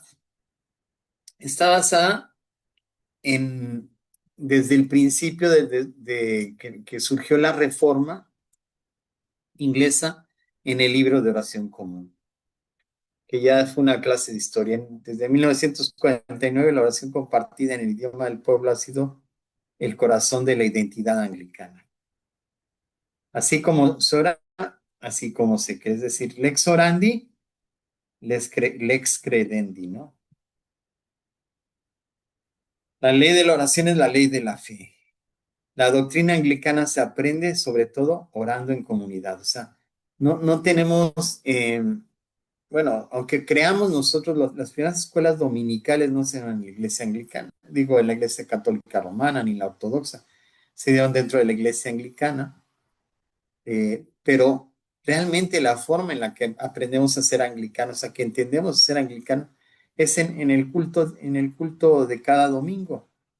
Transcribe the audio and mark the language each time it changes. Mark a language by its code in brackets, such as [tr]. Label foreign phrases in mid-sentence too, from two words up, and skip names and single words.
[es] Está basada en, desde el principio que surgió la reforma inglesa en el libro de oración común, que ya fue una clase de historia. Desde 1949 la oración compartida en el idioma del pueblo ha sido el corazón de la identidad anglicana. Así como se ora, así como se cree, es decir, [la] lex orandi, lex credendi, [es] ¿no? La ley de la oración es la ley de la fe. La doctrina anglicana se aprende sobre todo orando en comunidad. O sea, no tenemos, bueno, aunque creamos nosotros, las primeras escuelas dominicales no se llaman la iglesia anglicana, digo, en la iglesia católica romana ni la ortodoxa, se dieron dentro de la iglesia anglicana, pero realmente la forma en la que aprendemos a ser anglicanos, o sea, que entendemos ser anglicano, es en el culto de cada domingo.